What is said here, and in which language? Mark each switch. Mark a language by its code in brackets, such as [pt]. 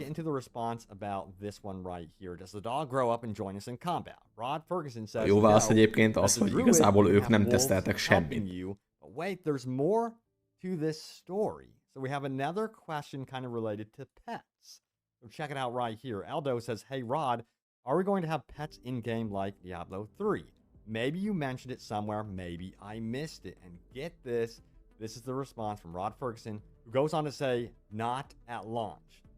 [en] Into the response about this one right here. Does the dog grow up and join us in combat? Rod Ferguson says, [hu] jó válasz egyébként az, hogy igazából ők nem teszteltek semmit. [en] But wait, there's more to this story. So we have another question kind of related to pets. So check it out right here. Aldo says, hey Rod, are we going to have pets in game like Diablo 3? maybe you mentioned it somewhere, maybe I missed it. And get this, this is the response from Rod Ferguson, who goes on to say, not at launch.